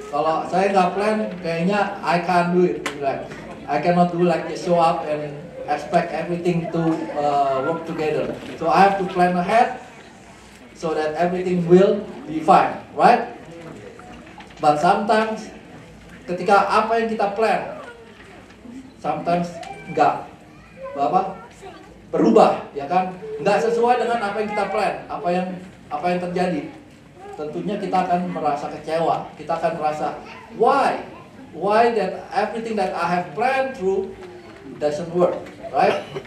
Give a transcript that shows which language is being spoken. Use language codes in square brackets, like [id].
[id] Kalau saya nggak plan, kayaknya [en] I can't do it. Like, I cannot do like just show up and expect everything to work together. So I have to plan ahead so that everything will be fine, right? But sometimes [id] ketika apa yang kita plan, [en] sometimes [id] nggak berubah, ya kan? Nggak sesuai dengan apa yang kita plan, apa yang terjadi. tentunya kita akan merasa kecewa. Kita akan merasa, [en] why that everything that I have planned through doesn't work, right?